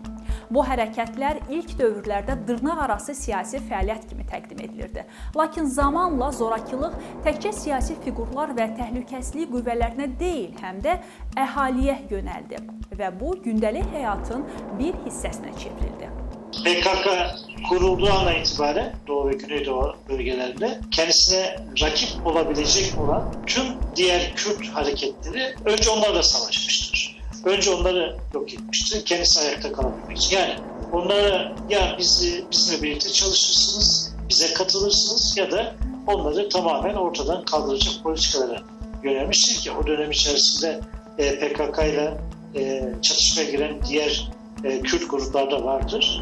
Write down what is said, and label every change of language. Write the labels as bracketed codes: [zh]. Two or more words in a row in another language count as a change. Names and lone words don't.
[az] Bu hərəkətlər ilk dövrlərdə dırnaqarası siyasi fəaliyyət kimi təqdim edilirdi. Lakin zamanla zorakılıq təkcə siyasi fiqurlar və təhlükəsizlik qüvvələrinə deyil, həm də əhaliyə yönəldi və bu gündəlik həyatın bir hissəsinə çevrildi. [tr] PKK kurulduğu andan itibaren Doğu ve Güneydoğu bölgelerinde kendisine rakip olabilecek olan tüm diğer Kürt hareketleri önce onlarla savaşmıştır. Önce onları yok etmiştir, kendisi ayakta kalabilmek için. Yani onlara ya bizimle birlikte çalışırsınız, bize katılırsınız ya da onları tamamen ortadan kaldıracak politikalara yönelmiştir ki o dönem içerisinde PKK ile çatışmaya giren diğer Kürt gruplar da vardır.